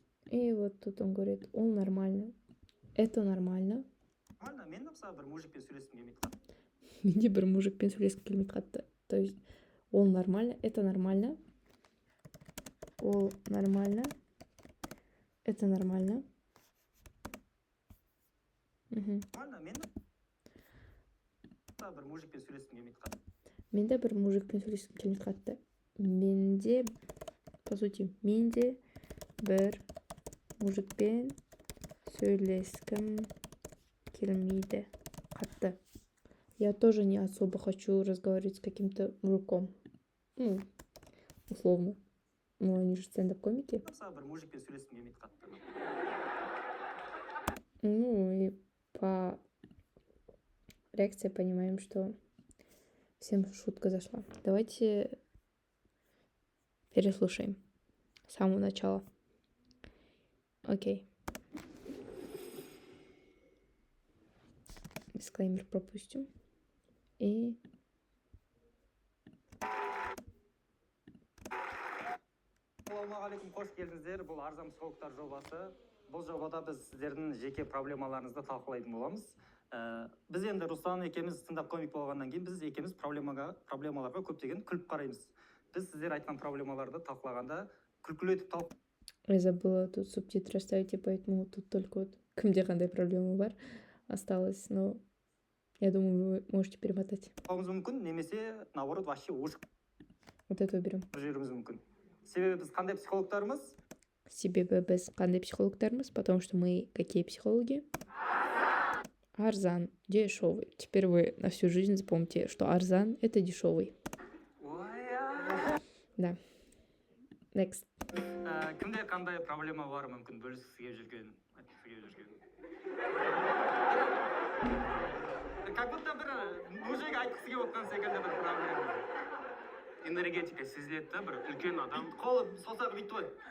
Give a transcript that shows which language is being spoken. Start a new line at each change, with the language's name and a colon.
Russian: И вот тут он говорит,
Kazakh: ол нормально.
Russian: Это нормально.
Kazakh: нормально, мен де мысалы бір мужикпен сөйлескім келмейді қалды. Менде бір мужикпен сөйлескім келмейді қатты.
Russian: То есть
Kazakh: ол нормально,
Russian: это нормально.
Kazakh: Ол нормально.
Russian: Это нормально. Угу.
Kazakh: Нормально, мен де бір мужикпен сөйлескім келмейді қалды. Менде бір мужикпен сөйлескім келмейді қатты. Менде,
Russian: по сути,
Kazakh: менде бір мужикпен сөйлескім келмейді қатты.
Russian: Я тоже не особо хочу разговаривать с каким-то мужиком. Ну, условно. Ну, они же стендап-комики.
Kazakh: мысалы бір мужикпен сөйлескім келмейді қатты.
Russian: Ну, и по реакции понимаем, что всем шутка зашла. Давайте переслушаем с самого начала. Окей. Дисклеймер пропустим. И...
Kazakh: Ассалаумағалейкум, қош келдіңіздер. Бұл арзан психологтар жобасы. Бұл жобада біз сіздердің жеке проблемаларыңызды талқылайтын боламыз. Біз енді Руслан екеуміз стендап-комик болғаннан кейін біз екеуміз проблемаларға көптеген күліп қараймыз. Біз сіздер айтқан проблемаларды талқылағанда күлкілетіп
Russian: Я забыла тут субтитры оставить, и поэтому тут только вот
Kazakh: кімде қандай проблема бар
Russian: осталось, но я думаю, вы можете перемотать.
Kazakh: талқылауымыз мүмкін, немесе
Russian: наоборот вообще
Kazakh: ушық
Russian: Вот это уберем.
Kazakh: жіберуіміз мүмкін. Себебі біз қандай психологтарымыз? Себебі біз қандай психологтармыз,
Russian: потому что мы какие психологи? Арзан, дешевый. Теперь вы на всю жизнь запомните, что Арзан — это дешевый. Да. Next.
Kazakh: Кімде қандай проблема бар мүмкін бөліскісі келіп жүрген, айтқысы келіп жүрген.
Russian: Как будто
Kazakh: бір мужик айтқысы келіп отқан секілді бір проблема. Энергетика сезіледі да, бір үлкен адам қолы саусағы бүйтті ғой.